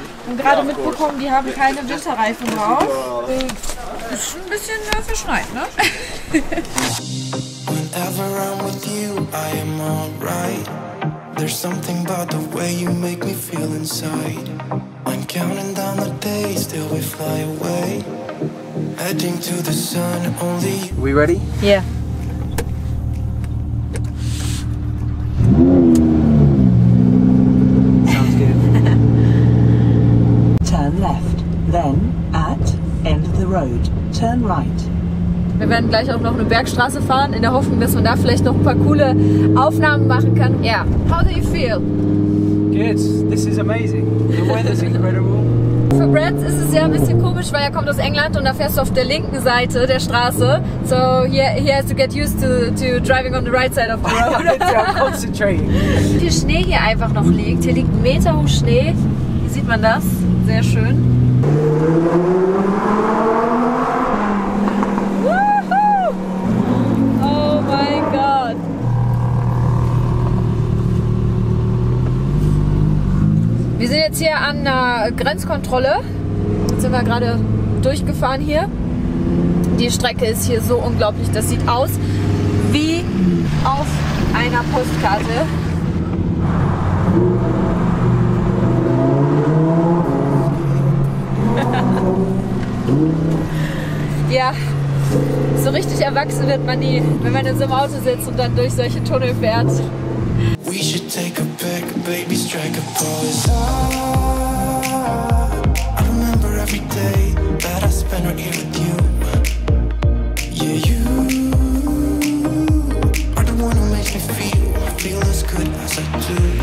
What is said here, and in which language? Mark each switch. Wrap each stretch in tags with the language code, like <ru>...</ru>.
<de>Und gerade mitbekommen, die haben keine Winterreifen drauf. Ist ein bisschen verschneit, ne?</de> <en>Whenever I'm with you, I am alright. There's something about the way you make me feel inside. I'm counting down the days till we fly away. Heading to the sun, only. We ready? Yeah. Turn left, then at end of the road, turn right.</en> <de>Wir werden gleich auch noch eine Bergstraße fahren, in der Hoffnung, dass man da vielleicht noch ein paar coole Aufnahmen machen kann.</de> <en>Ja, how do you feel? Good. This is amazing. The weather's incredible.</en> <de>Für Brad ist es ja ein bisschen komisch, weil er kommt aus England und da fährst du auf der linken Seite der Straße.</de> <en>So he has to get used to driving on the right side of the road. I'm concentrating.</en> <de>Wie viel Schnee hier einfach noch liegt. Hier liegt 1 Meter hoch Schnee. Hier sieht man das. Sehr schön. Woohoo! Oh mein Gott. Wir sind jetzt hier an einer Grenzkontrolle. Jetzt sind wir gerade durchgefahren hier. Die Strecke ist hier so unglaublich. Das sieht aus wie auf einer Postkarte. Ja, so richtig erwachsen wird man nie, wenn man in so einem Auto sitzt und dann durch solche Tunnel fährt.</de> <en>We should take a pic, baby, strike a pose. I remember every day that I spent right here with you. Yeah, you are the one who makes me feel as good as I do.</en>